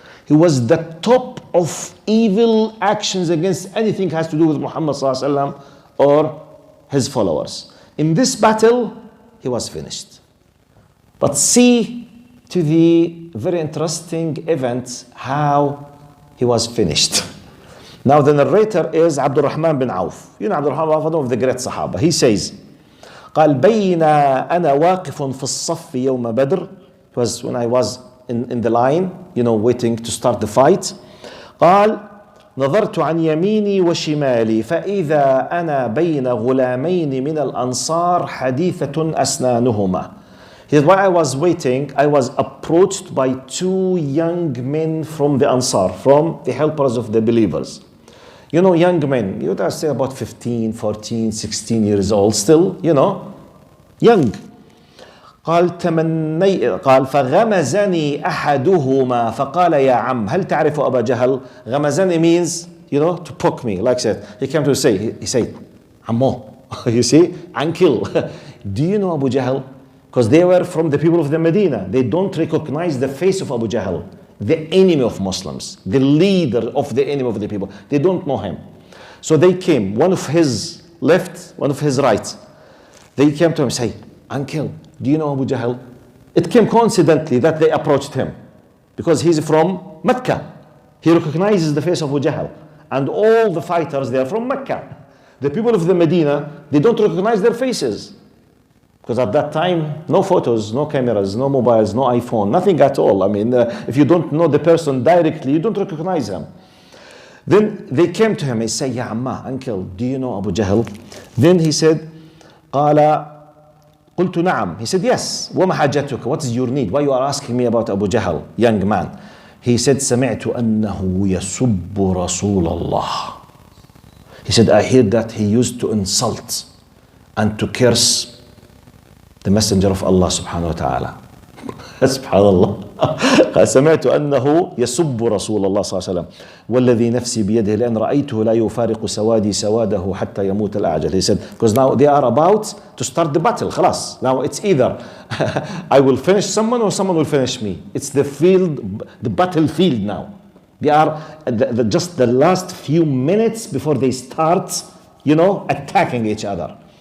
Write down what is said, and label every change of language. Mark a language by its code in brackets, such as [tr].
[en] He was the top of evil actions against anything has to do with Muhammad ﷺ or his followers. In this battle, he was finished. But see to the very interesting event how he was finished. Now the narrator is Abdurahman bin Auf. You know Abdurahman, one of the great Sahaba. He says, [ar] قال بين أنا واقف في الصف يوم بدر. [en] It was when I was in the line, waiting to start the fight. [ar] قال نظرت عن يميني وشمالي فإذا أنا بين غلامين من الأنصار حديثة أسنانهما. [en] While I was waiting, I was approached by two young men from the Ansar, from the helpers of the believers. Young men, you would say about 15, 14, 16 years old, still, young. [ar] قال فغمزني أحدهما فقال يا عم هل تعرف أبا جهل. [en] غمزني means, to poke me, like I said. He came to say, he said, عمو, you see, uncle, do you know Abu Jahl? Because they were from the people of the Medina. They don't recognize the face of Abu Jahl, the enemy of Muslims, the leader of the enemy of the people. They don't know him. So they came, one of his left, one of his right. They came to him and say, uncle, do you know Abu Jahl? It came coincidentally that they approached him because he's from Makkah. He recognizes the face of Abu Jahl. And all the fighters, they are from Makkah. The people of the Medina, they don't recognize their faces. Because at that time, no photos, no cameras, no mobiles, no iPhone, nothing at all. I mean, if you don't know the person directly, you don't recognize him. Then they came to him and say, Ya Amma, uncle, do you know Abu Jahl? Then he said, [ar] قال قلت نعم. [en] He said, yes. [ar] وما حاجتك? [en] What is your need? Why you are asking me about Abu Jahl, young man? He said, [ar] سمعت أنه يسب رسول الله. [en] He said, I heard that he used to insult and to curse the messenger of Allah subhanahu wa ta'ala. [ar] سبحان الله. سمعت أنه يسب رسول الله صلى الله عليه وسلم والذي نفسي بيده لأن رأيته لا يفارق سوادي سواده حتى يموت الأعجل. [en] He said, because now they are about to start the battle. [ar] خلاص. [en] Now it's either I will finish someone or someone will finish me. It's the field, the battlefield now. They are just the last few minutes before they start, attacking each other.